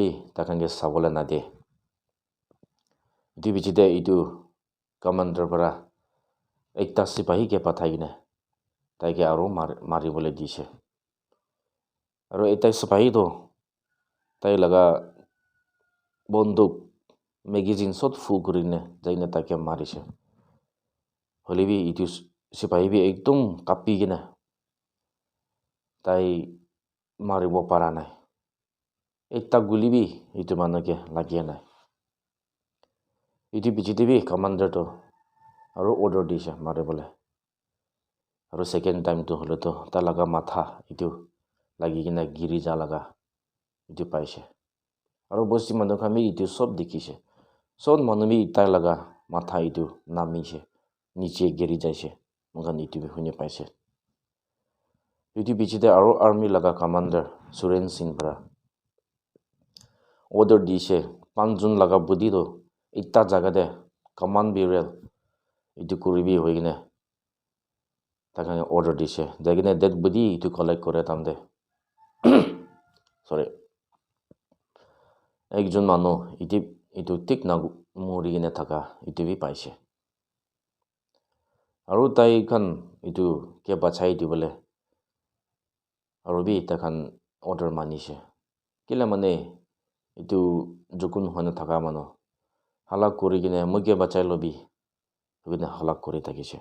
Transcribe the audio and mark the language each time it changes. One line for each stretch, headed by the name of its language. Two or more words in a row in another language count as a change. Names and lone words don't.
Naga Pidgin: takange sabole na de itu bichite itu commander bara ekta sipahi ke pathai gine taike aro mari bole dise aro eta sipahi to tai laga bonduk magazine sot full kurine jaina take marise holibi itu sipahi bi ekdom kapi gina tai maribo para nai ekta guli bi itu manake lagia nai itu bichite bi commander to aro order dise maribole aro second time to holo to ta laga matha itu lagi gina giri ja laga itu paise aro bosti manu kami itu sob dikhise son manu bi tai laga matha itu namise niche giri jaise mokan itu bi hune paise itu bichite aro army laga commander Suren Singh bara order dise 5 jon laga budi to ekta jaga de
English: command burial
Naga Pidgin: itu kuribi hoigine takane order dise jagine
English: dead body
Naga Pidgin: itu collect kore tamde sorry ekjon manu itu tik na mori gine thaka itu bi paise aru tai kan itu ke bachai dibole aru bi takhan order manise kila mane itu jukun hone thaka manu halak kuri gine muge bachai lobi gine halak kuri thakise